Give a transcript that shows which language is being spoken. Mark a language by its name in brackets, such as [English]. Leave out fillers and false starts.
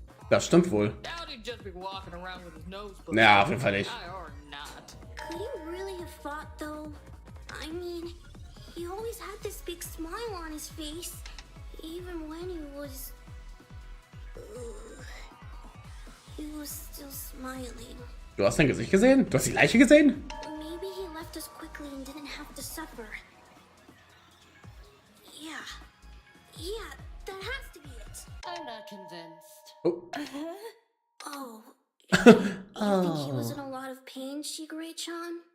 [German] Das stimmt wohl. [English] Doubt he'd just be walking around with his nose broken. [German] Ja, auf jeden Fall nicht. [English] Or not. Could he really have fought, though? I mean, he always had this big smile on his face, even when he was... he was still smiling. [German] Du hast sein Gesicht gesehen? Du hast die Leiche gesehen? [English] Maybe he left us quickly and didn't have to suffer. Yeah, that has to be it. I'm not convinced. Oh. Oh, you think he was in a lot of pain, Shigure-chan?